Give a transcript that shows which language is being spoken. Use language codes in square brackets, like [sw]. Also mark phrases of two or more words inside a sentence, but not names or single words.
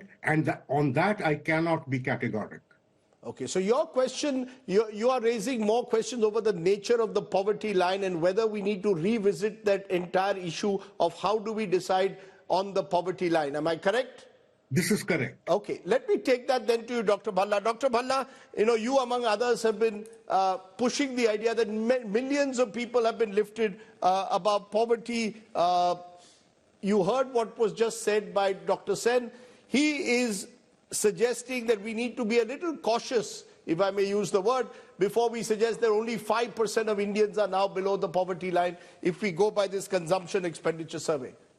[en] And on that, I cannot be categoric. Okay, so your question, you are raising more questions over the nature of the poverty line and whether we need to revisit that entire issue of how do we decide on the poverty line. Am I correct? This is correct. Okay, let me take that then to you, Dr. Bhalla. Dr. Bhalla, you among others have been pushing the idea that millions of people have been lifted above poverty. You heard what was just said by Dr. Sen. He is suggesting that we need to be a little cautious, if I may use the word, before we suggest that only 5% of Indians are now below the poverty line if we go by this consumption expenditure survey.